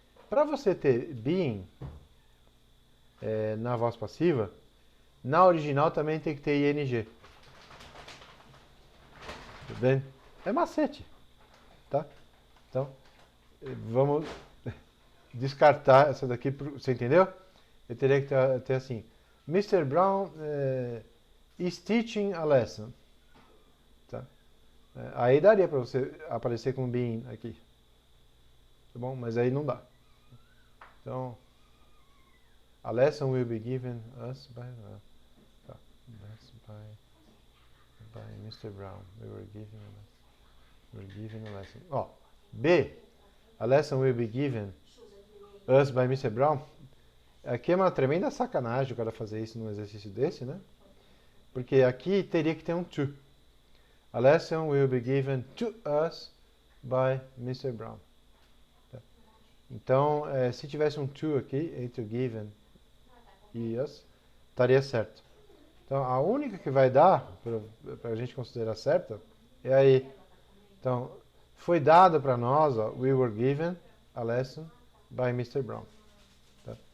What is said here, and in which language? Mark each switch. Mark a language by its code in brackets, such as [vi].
[pt] Para você ter being na voz passiva, na original também tem que ter ing. Tá vendo? É macete. Tá? Então, vamos descartar essa daqui. Você entendeu? Eu teria que ter assim. Mr. [en] Brown is teaching a lesson. [pt] Tá? Aí daria para você aparecer com being aqui. Tá bom? Mas aí não dá. Então, [en] A lesson will be given us by, tá, by Mr. Brown. We were given a lesson. Ó, B. A lesson will be given us by Mr. Brown. [pt] Aqui é uma tremenda sacanagem o cara fazer isso num exercício desse, né? Porque aqui teria que ter um to. [en] A lesson will be given to us by Mr. Brown. Tá? [pt] Então, se tivesse um to aqui, entre given e us, estaria certo. Então, a única que vai dar, para a gente considerar certa, é aí. Então, foi dado para nós, ó, [en] we were given a lesson by Mr. Brown. Tá?